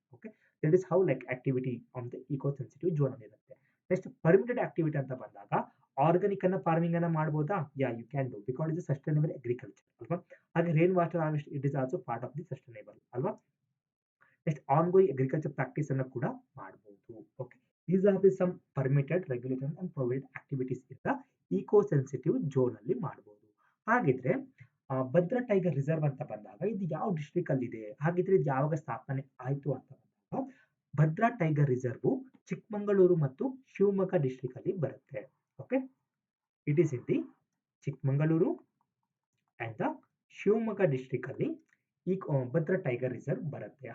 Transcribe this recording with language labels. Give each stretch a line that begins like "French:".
English: Okay that is how like activity on the eco sensitive zone ಅಲ್ಲಿ ಇರುತ್ತೆ.
Kannada: Next permitted activity ಅಂತ ಬಂದಾಗ organic ಅನ್ನ ಫಾರ್ಮಿಂಗ್ ಅನ್ನ ಮಾಡಬಹುದಾ?
English: You can do because it is sustainable agriculture ಅಲ್ವಾ. ಹಾಗೆ rain water harvest it is also part of the sustainable ಅಲ್ವಾ.
Kannada: Next on going agriculture practice ಅನ್ನು ಕೂಡ ಮಾಡಬಹುದು.
English: Okay these are the some permitted, regulated and prohibited activities in the eco sensitive zone ಅಲ್ಲಿ ಮಾಡಬಹುದು.
Kannada: ಹಾಗಿದ್ರೆ Bhadra tiger reserve ಅಂತ ಬಂದಾಗ ಇದು ಯಾವ ಡಿಸ್ಟ್ರಿಕ್ಟ್ ಅಲ್ಲಿ ಇದೆ? ಹಾಗಿದ್ರೆ ಇದು ಯಾವಾಗ ಸ್ಥಾಪನೆ ಆಯ್ತು ಅಂತ ಬಂದಾಗ ಭದ್ರಾ ಟೈಗರ್ ರಿಸರ್ವ್ ಚಿಕ್ಕಮಗಳೂರು ಮತ್ತು ಶಿವಮೊಗ್ಗ ಡಿಸ್ಟ್ರಿಕ್ಟ್ ಅಲ್ಲಿ ಬರುತ್ತೆ.
English: okay it is in the Chikkamagaluru and the Shivamogga district
Kannada: ಅಲ್ಲಿ ಈ ಭದ್ರಾ ಟೈಗರ್ ರಿಸರ್ವ್ ಬರುತ್ತೆ.